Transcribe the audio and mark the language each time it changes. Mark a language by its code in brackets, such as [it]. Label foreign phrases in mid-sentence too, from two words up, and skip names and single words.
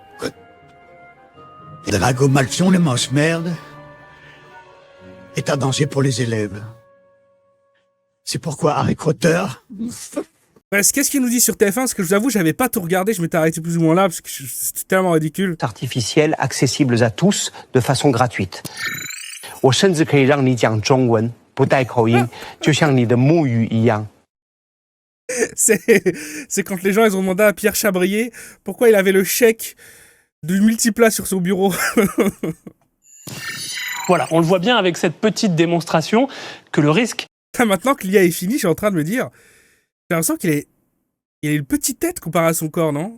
[fr] Drago Malfion le mange-merde est un danger pour les élèves. C'est pourquoi Harry Potter... Qu'est-ce qu'il nous dit sur TF1 ? Parce que je vous avoue, j'avais pas tout regardé, je m'étais arrêté plus ou moins là, parce que c'était tellement ridicule. Artificiels accessibles à tous de façon gratuite. [zh] 我甚至可以让你讲中文，不带口音，就像你的母语一样。 [fr] C'est quand les gens ils ont demandé à Pierre Chabrier pourquoi il avait le chèque du multiplat sur son bureau. Voilà, on le voit bien avec cette petite démonstration que le risque... Maintenant que l'IA est fini, je suis en train de me dire... J'ai l'impression qu'il a une petite tête comparé à son corps, non ?